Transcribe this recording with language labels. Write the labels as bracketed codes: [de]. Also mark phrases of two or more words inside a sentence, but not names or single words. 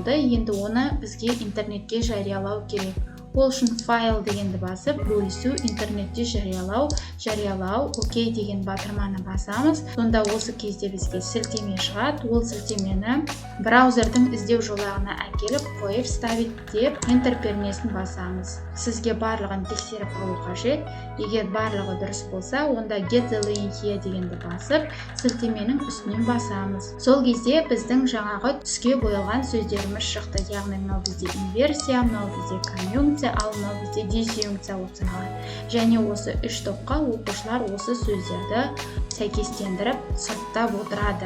[kk] Енді оны бізге интернетке жариялау керек. Ол үшін файл дегенді басып, бөлісу, интернетте жариялау, окей деген батырманы басамыз. Сонда осы кезде бізге сілтеме шығады. Ол сілтемені браузердің іздеу жолағына әкеліп қойып, ставить деп enter пернесін басамыз. Сізге барлығын тексеріп алу қажет. Егер барлығы дұрыс болса, онда [en] get the link here [kk] дегенді басып, сілтеменің үстінен басамыз. Сол кезде біздің жаңағы түске боялған сөздеріміз шықты. Яғни мынау бізде инверсия, мынау бізде конъюнкция, ал мынау бізде дисъюнкция болып саналады. Және осы үш топқа оқушылар осы сөздерді сәйкестендіріп сұрыптап отырады.